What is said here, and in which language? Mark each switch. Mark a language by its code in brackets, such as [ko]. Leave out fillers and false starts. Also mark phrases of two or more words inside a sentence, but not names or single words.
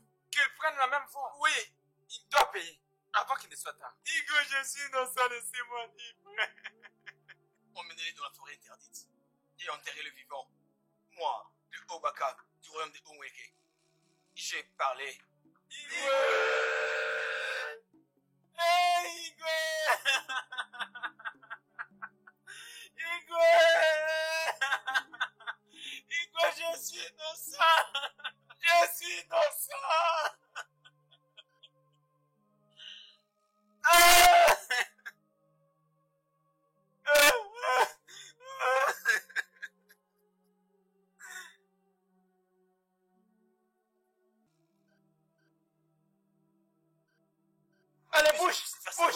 [fr] Qu'il prenne la même voie. Oui, il doit payer avant qu'il ne soit tard. Igwe, je suis innocent, laissez-moi libre. Emmenez-les dans la forêt interdite et enterrez le vivant. Moi, le Obaka du royaume de Onweke, j'ai parlé. Igwe! Hey, Igwe! Igwe! Igwe, je suis innocent! Je suis innocent! Ah! Allez, bouge! Bouge!